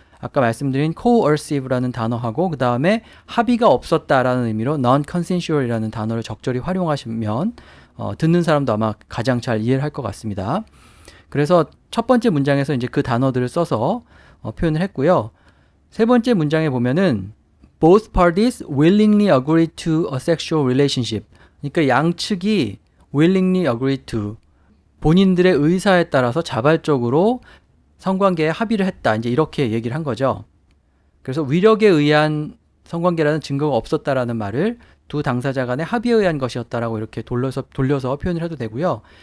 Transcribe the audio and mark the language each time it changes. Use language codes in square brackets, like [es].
[ko] 아까 말씀드린 coercive라는 단어하고 그 다음에 합의가 없었다라는 의미로 non-consensual이라는 단어를 적절히 활용하시면 듣는 사람도 아마 가장 잘 이해를 할 것 같습니다. 그래서 첫 번째 문장에서 이제 그 단어들을 써서 표현을 했고요. 세 번째 문장에 보면은 [en] both parties willingly agreed to a sexual relationship. [ko] 그러니까 양측이 [en] willingly agreed to [ko] 본인들의 의사에 따라서 자발적으로 성관계에 합의를 했다. 이제 이렇게 얘기를 한 거죠. 그래서 위력에 의한 성관계라는 증거가 없었다라는 말을 두 당사자 간의 합의에 의한 것이었다라고 이렇게 돌려서 표현을 해도 되고요.